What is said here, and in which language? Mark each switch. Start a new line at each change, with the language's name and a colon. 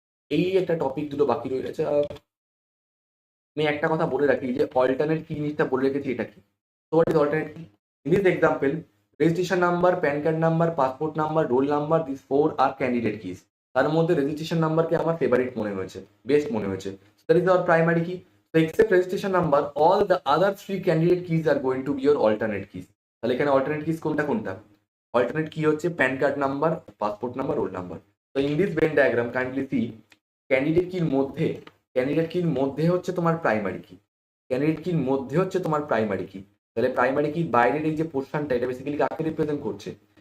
Bangla: এই একটা টপিক দুটো বাকি রয়ে গেছে। আমি একটা কথা বলে রাখি যে অল্টারনেট কি জিনিসটা বলে রেখেছি, এটা কি। তো
English: What is alternate key? In this example registration number, PAN card number, passport number, roll number, this four are candidate keys.
Bangla: তার মধ্যে রেজিস্ট্রেশন নাম্বারকে আমার ফেভারিট মনে হয়েছে, বেস্ট মনে হয়েছে,
English: That is our primary key. So except registration number, all the other three candidate keys are going to be your alternate keys.
Bangla: তাহলে এখানে alternate keys কোনটা কোনটা? Alternate key হচ্ছে pan card number, passport number, roll number. তো
English: in this Venn diagram kindly see,
Bangla: candidate কির মধ্যে হচ্ছে তোমার primary কি, ক্যান্ডিডেট কির মধ্যে হচ্ছে তোমার প্রাইমারি কি। তাহলে প্রাইমারি কি বাইরের এই যে পোর্শনটা, এটা বেসিক্যালি কাকে রিপ্রেজেন্ট করছে?